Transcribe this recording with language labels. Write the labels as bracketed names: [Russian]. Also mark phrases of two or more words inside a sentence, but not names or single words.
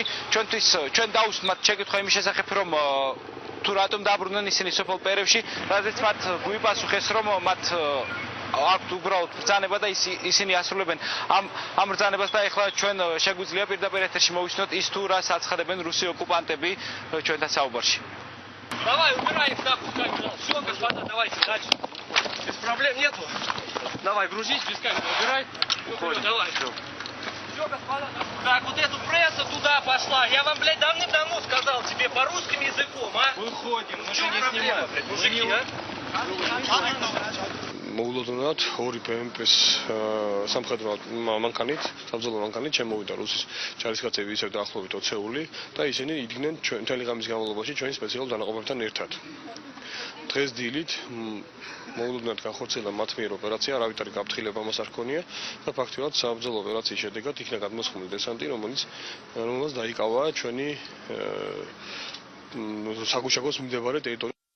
[Georgian] ჩვენ დაუსვით შეკითხვა იმის შესახებ, რომ თუ რატომ დაბრუნდნენ ისინი სოფელ პერევში, რადგან მათ გვიპასუხეს, რომ მათ აქვთ უბრალოდ ბრძანება და ისინი ასრულებენ ამ ბრძანებას და ეხლა ჩვენ შეგვიძლია პირდაპირ ეთერში მოვისმინოთ ის თუ რას აცხადებენ რუსი ოკუპანტები ჩვენთან საუბარში. [Russian] Давай, убирай их нахуй, камеру. Все, господа, давайте дальше. Без проблем нету. Давай, грузись, без камеры, убирай. Уходим, давай. Все, господа. Так, вот эту прессу туда пошла. Я вам, блядь, давным-давно сказал тебе по русскому языком, а? Выходим, мы же не снимаем, блядь, мужики, а? [Georgian] მოულოდნელად ორი PMP-ს სამხედრო მანქანით, საბრძოლო მანქანით შემოვიდა რუსის ჯარისკაცები ისევ დაახლოებით 20-ეული და ისინი იდგნენ მთელი ღამის განმავლობაში ჩვენი სპეციალურ დანაყოფებთან ერთად. დღეს დილით მოულოდნელად განხორციელდა მათ მიერ ოპერაცია, არავითარი გაფრთხილება მას არ ჰქონია და ფაქტობრივად საბრძოლო ოპერაციის შედეგად იქნა გადმოსხმული დესანტი, რომელიც დაიკავა ჩვენი საგუშაგოს მიმდებარე ტერიტორია.